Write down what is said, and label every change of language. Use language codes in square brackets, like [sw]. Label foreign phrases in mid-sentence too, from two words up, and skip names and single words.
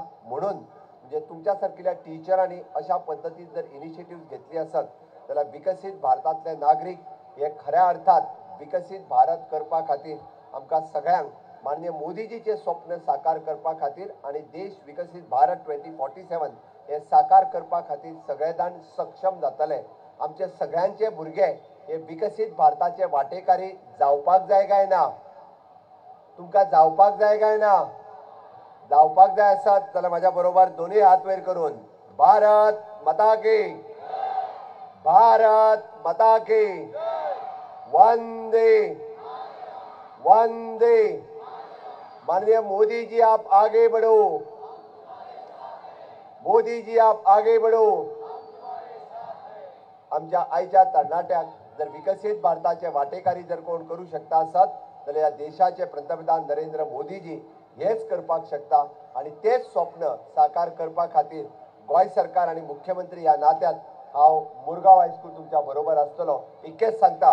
[kok] म्हणून म्हणजे तुमच्या सारकिल्या टिचरांनी अशा पद्दतीन जर इनिशिएटिव्ह घेतली आसत जाल्यार विकसीत भारतांतले नागरीक हे खऱ्या अर्थात विकसीत भारत करपा खातीर आमकां सगळ्यांक माननीय मोदीजीचे स्वप्न साकार करपा खातीर आणि देश विकसीत भारत 2047 हे साकार करपा खातीर सगळे जाण सक्षम जातले. आमचे सगळ्यांचे भुरगे हे विकसीत भारताचे वाटेकारी जावपाक जाय काय ना? तुमकां जावपाक जाय काय ना? जावपाक जाय आसत जाल्यार म्हाज्या बरोबर दोन्ही हात वयर करून [hi] भारत माता की, भारत माता की, [kok] वंदे वंदे. [hi] माननीय मोदी जी आप आगे बढ़ो, मोदी जी आप आगे बढ़ो. [kok] आमच्या आयच्या तरणाट्याक जर विकसीत भारताचे वाटेकारी जर कोण करू शकता आसत जाल्यार ह्या देशाचे पंतप्रधान नरेंद्र मोदीजी हेच करपाक शकता. आणि तेच स्वप्न साकार करपा खातीर गोंय सरकार आणि मुख्यमंत्री ह्या नात्यात हांव मुरगांव हायस्कूल तुमच्या बरोबर आसतलो इतकेच सांगता.